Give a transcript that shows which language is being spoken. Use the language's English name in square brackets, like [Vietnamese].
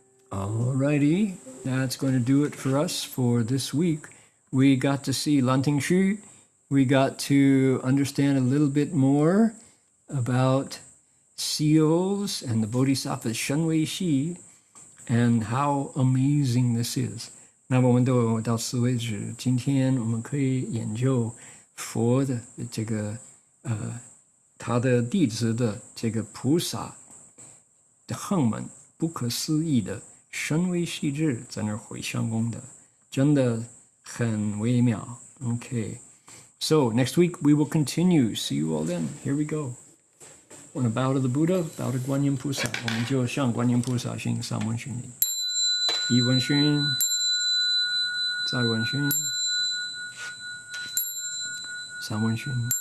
[English] Alrighty, that's going to do it for us for this week. We got to see Lanting Shu. We got to understand a little bit more about seals and the Bodhisattva's Shenwei Shi and how amazing this is. [Chinese] 那么我们都到此为止。今天我们可以研究佛的这个他的弟子的这个菩萨的横门不可思议的深微细致，在那儿回向功德，真的很微妙。 [English] Okay. So next week we will continue. See you all then. Here we go. [Chinese] On a bow to the Buddha, bow to Guan Yin 菩萨，我们就向观音菩萨行三问讯礼。一问讯，再问讯，三问讯。